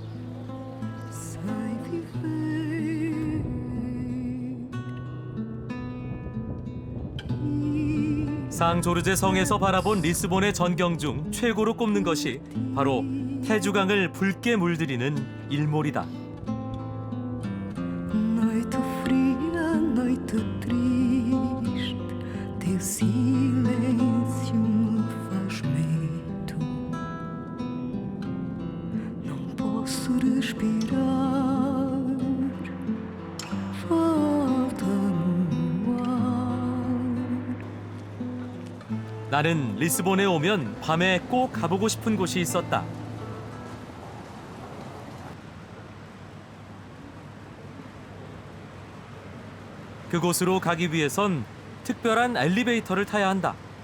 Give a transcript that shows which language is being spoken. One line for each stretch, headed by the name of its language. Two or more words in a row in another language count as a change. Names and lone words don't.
Korean: 상조르제 성에서 바라본 리스본의 전경 중 최고로 꼽는 것이 바로 태주강을 붉게 물들이는 일몰이다.
Portuguese: Noite fria, noite triste, teu silêncio me faz medo. Não posso respirar, falta-me o ar.
Korean: 나는 리스본에 오면 밤에 꼭 가보고 싶은 곳이 있었다. 그곳으로 가기 위해선 특별한 엘리베이터를 타야 한다.